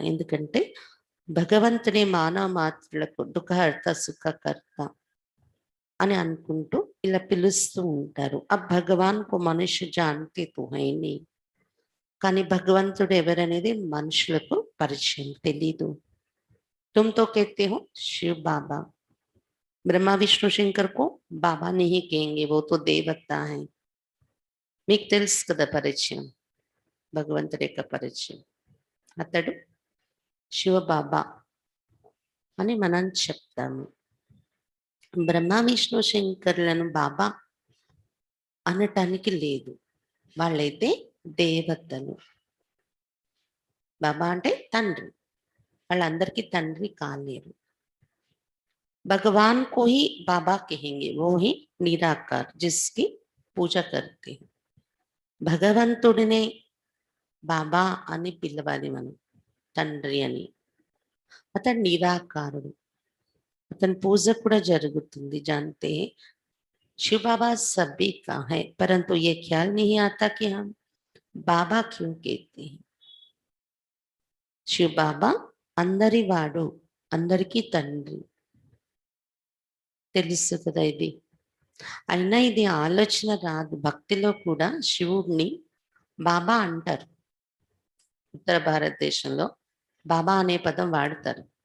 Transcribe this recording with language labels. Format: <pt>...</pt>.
<te>ఎందుకంటే భగవంతుడే మానవ మాత్రులకు దుఃఖహర్త సుఖకర్త అని అనుకుంటూ ఇలా పిలుస్తూ ఉంటారు.</te> <hi>ఆ భగవాన్ కు మనుష్య జాంతి తుహైని,</hi> <te>కానీ భగవంతుడు ఎవరనేది మనుషులకు పరిచయం తెలీదు.</te> <hi>తుమ్తో कहते हो शिव बाबा, ब्रह्मा विष्णु शंकर को बाबा नहीं कहेंगे, वो तो देवता है.</hi> <te>మీకు తెలుసు కదా పరిచయం, భగవంతుడి యొక్క పరిచయం. అతడు శివ బాబా అని మనం చెప్తాము. బ్రహ్మ విష్ణు శంకర్లను బాబా అనటానికి లేదు, వాళ్ళైతే దేవతలు. బాబా అంటే తండ్రి, వాళ్ళందరికీ తండ్రి కాలేరు.</te> <hi>भगवान को ही बाबा कहेंगे, वो ही निराकार जिसकी पूजा करते हैं.</hi> <te>భగవంతుడినే బాబా అని పిలవాలి మనం, తండ్రి అని. అతను నిరాకారుడు, అతని పూజ కూడా జరుగుతుంది.</te> <hi>जानते हैं शिव बाबा सभी का है, परंतु ये ख्याल नहीं आता कि हम बाबा क्यों कहते हैं.</hi> <te>శివ బాబా అందరి వాడు, అందరికీ తండ్రి, తెలుసు కదా ఇది. అయినా ఇది ఆలోచన రాదు. భక్తిలో కూడా శివుడిని బాబా అంటారు. ఉత్తర భారతదేశంలో బాబా అనే పదం వాడతారు.</te>